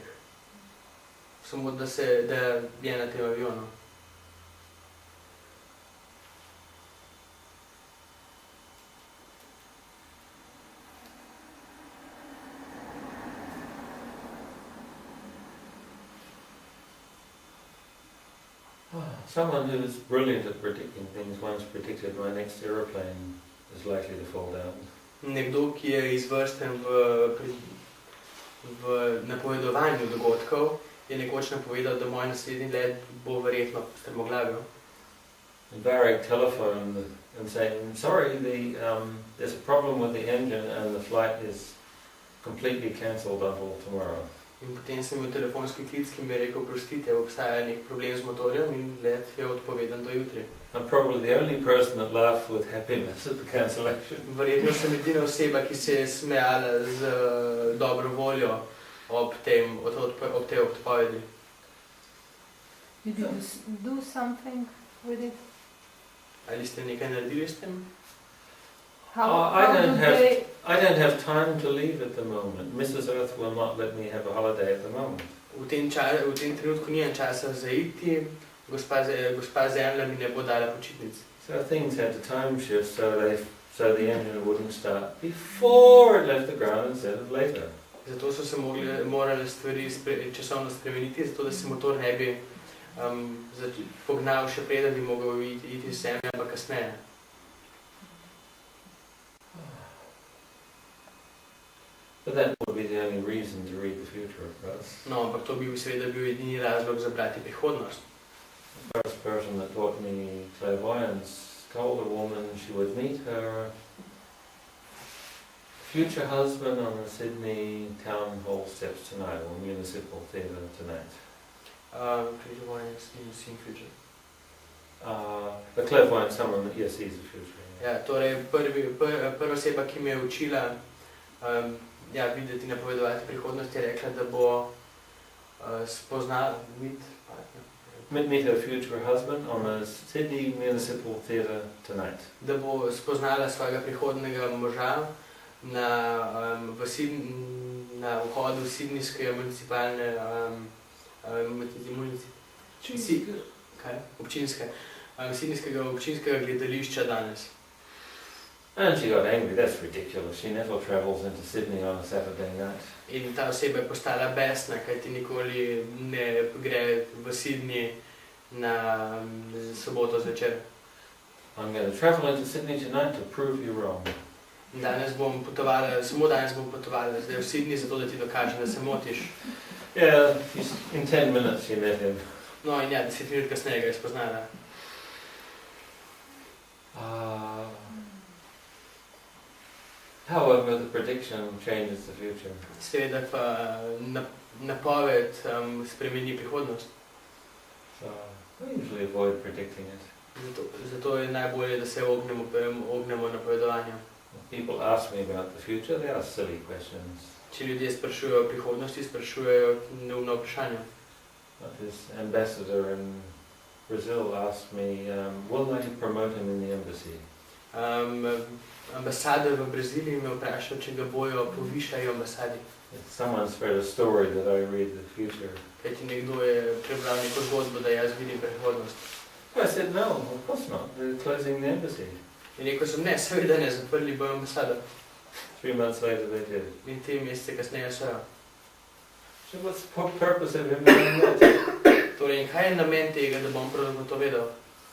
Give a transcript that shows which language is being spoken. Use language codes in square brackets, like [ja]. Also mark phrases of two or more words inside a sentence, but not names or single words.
[sl] Samo da je na tem avionu. [en] Someone who is brilliant at predicting things once predicted my next aeroplane is likely to fall down. [sl] Nekdo, ki je izvrsten v napovedovanju dogodkov, je nekoč napovedal, da moj naslednji let bo verjetno strmoglavil. [en] Barrack telephoned and saying, sorry, there's a problem with the engine and the flight is completely cancelled until tomorrow. [sl] In potem sem imel telefonski klic, ki mi je rekel, prostite, obstaja nek problem z motorjem in let je odpovedan do jutri. [en] I'm probably the only person that laughed with happiness at the cancellation. [sl] Verjetno sem edina oseba, ki se je smejala z dobro voljo ob tej odpovedi. [en] Did you do something with it? [sl] Ali ste nekaj naredili s tem? [en] I don't have time to leave at the moment. Mrs. Earth will not let me have a holiday at the moment. [sl] V tem trenutku nimam časa za iti, gospa Zemlja mi ne bo dala počitnic. [en] So things had to time shift so the engine wouldn't start before it left the ground instead of later. [sl] Zato so se morale stvari časovno spremeniti, zato da se motor ne bi pognal še preden bi mogel iti z Zemlje, ampak kasneje. [en] But that would be the only reason to read the future, of course. [sl] No, ampak to bi seveda bil edini razlog za brati prihodnost. [en] The first person that taught me clairvoyance told a woman she would meet her future husband on the Sydney town hall steps tonight, or municipal theatre tonight. Clairvoyance in seeing future. The clairvoyant, someone that yes, sees the future. [sl] Ja, torej prva oseba, ki me je učila videti in napovedovati prihodnost, je rekla, da bo spoznala [en] meet her future husband on the Sydney Municipal Theatre tonight. [sl] Da bo spoznala svojega prihodnega moža na vhodu Sydneyskega municipalne Sydneyskega občinskega gledališča danes. [en] And she got angry. That's ridiculous. She never travels into Sydney on a Saturday night. [sl] In ta oseba je postala besna, kajti nikoli ne gre v Sydney na soboto zvečer. [en] I'm going to travel into Sydney tonight to prove you wrong. [sl] Danes bom potovala, samo danes bom potovala zdaj v Sydney, zato da ti dokažem, da se motiš. [en] Yeah, in 10 minutes she met him. [sl] No in ja, 10 minut kasneje ga je spoznala. [en] However, the prediction changes the future. [sl] Seveda pa napoved spremeni prihodnost. [en] So I usually avoid predicting it. [sl] Zato je najbolje, da se ognemo napovedovanju. [en] People ask me about the future, they ask silly questions. [sl] Če ljudje sprašujejo o prihodnosti, sprašujejo neumna vprašanja. [en] His ambassador in Brazil asked me, will they promote him in the embassy? [sl] Ambasador v Braziliji me vprašal, če ga bojo povišali v ambasadi. [en] Someone spread a story that I read the future. [sl] Kajti nekdo je prebral neko zgodbo, da jaz vidim prihodnost. [en] I said, no, of course not. They're closing the embassy. [sl] In rekel sem, ne, seveda ne, zaprli bojo ambasado. [en] 3 months later they did. [sl] In 3 mesece kasneje so. [en] So what's the purpose of him doing that? [sl] Torej, in kaj je namen tega, da bom prav to vedel?